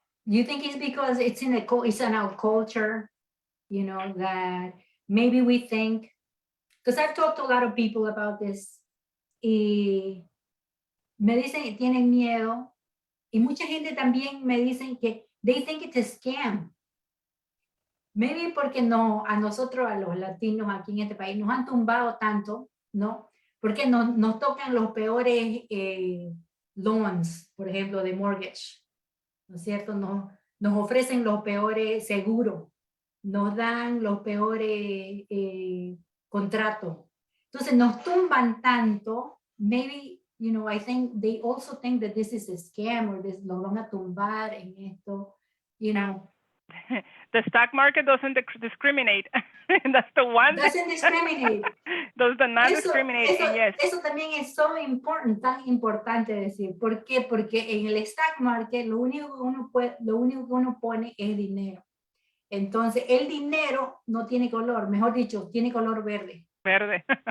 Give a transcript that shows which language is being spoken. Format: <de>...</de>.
<en>Do you think it's because it's in our culture, you know, that maybe we think, because I've talked to a lot of people about this,</en> <es>y me dicen que</es> <en>tienen miedo, y mucha gente también me dicen que they think it's a scam. Maybe</en> <es>porque no, a nosotros, a los latinos aquí en este país, nos han tumbado tanto, ¿no? Porque nos tocan los peores loans, por ejemplo, de mortgage, ¿no es cierto? Nos ofrecen los peores seguros, nos dan los peores contratos. Entonces nos tumban tanto,</es> <en>maybe, you know, I think they also think that this is a scam, or this,</en> <es>lo van a tumbar en esto,</es> <en>you know. The stock market doesn't discriminate. That's the one. Doesn't discriminate. Does not discriminate.</en> <es>Eso,</es> <en>yes.</en> <es>Eso también es</es> <en>so important,</en> <es>tan importante decir. ¿Por qué? Porque en el stock market lo único que uno pone es dinero. Entonces, el dinero no tiene color, mejor dicho, tiene color verde. Verde.</es>